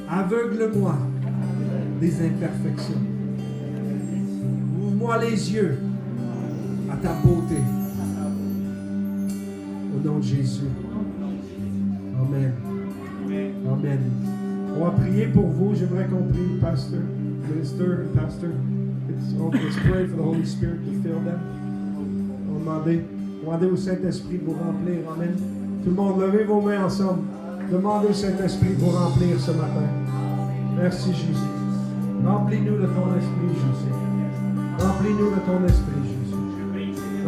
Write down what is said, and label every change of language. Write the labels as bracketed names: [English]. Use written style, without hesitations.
[French] Aveugle-moi des imperfections. Ouvre-moi les yeux à ta beauté. Au nom de Jésus. Amen. Amen. On va prier pour vous. J'aimerais qu'on prie, Pastor, Minister, Pastor. [English] Let's pray for the Holy Spirit to fill them. [French] On va demander au Saint-Esprit de vous remplir. Amen. Tout le monde, levez vos mains ensemble. Demandez au Saint-Esprit de vous remplir ce matin. Merci Jésus. Remplis-nous de ton esprit, Jésus. Remplis-nous de ton esprit, Jésus.